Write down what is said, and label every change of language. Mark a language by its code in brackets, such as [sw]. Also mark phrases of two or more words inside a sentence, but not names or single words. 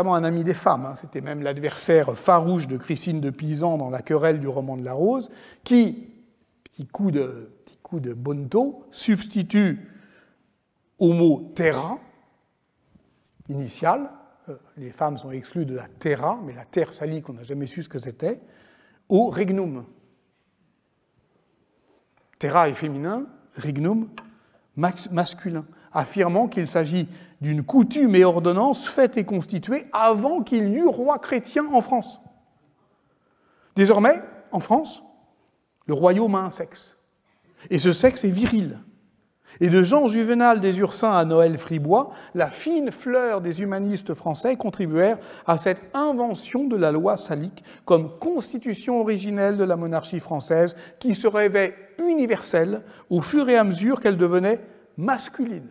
[fr] vraiment un ami des femmes, hein, c'était même l'adversaire farouche de Christine de Pisan dans la querelle du roman de la Rose, qui, petit coup de bonneto, substitue au mot terra, initial, les femmes sont exclues de la terra, mais la terre salique, on n'a jamais su ce que c'était, au regnum. Terra est féminin, regnum masculin, affirmant qu'il s'agit d'une coutume et ordonnance faite et constituée avant qu'il y eut roi chrétien en France. Désormais, en France, le royaume a un sexe. Et ce sexe est viril. Et de Jean Juvenal des Ursins à Noël Fribois, la fine fleur des humanistes français contribuèrent à cette invention de la loi salique comme constitution originelle de la monarchie française qui se révèle universelle au fur et à mesure qu'elle devenait masculine.